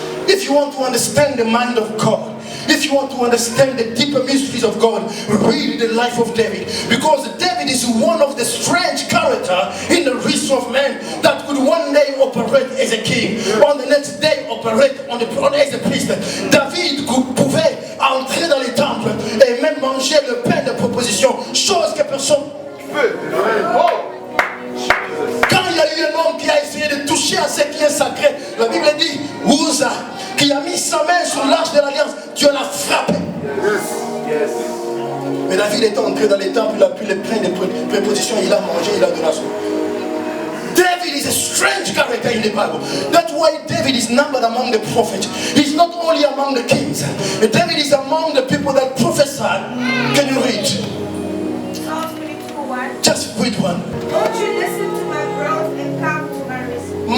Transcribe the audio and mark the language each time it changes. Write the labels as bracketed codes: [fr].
[en] If you want to understand the mind of God, if you want to understand the deeper mysteries of God, read the life of David. Because David is one of the strange characters in the history of man that could one day operate as a king, on the next day operate on the throne as a priest. [fr] David pouvait entrer dans les temples et même manger le pain de proposition, chose que personne ne peut. Quand il y a eu un homme qui a essayé de toucher à ce qui est sacré, la Bible dit, Uza, qui a mis sa main sur l'arche de l'alliance, Dieu l'a frappé. Yes. Mais David est entré dans les temples, il a pris le plein de prépositions, il a mangé, il a donné à son. [en] David is a strange character in the Bible. That's why David is numbered among the prophets. He's not only among the kings. David is among the people that prophesy. Can you read? Psalm 22:1. Just read one. Won't you listen to my groans and come to my rescue?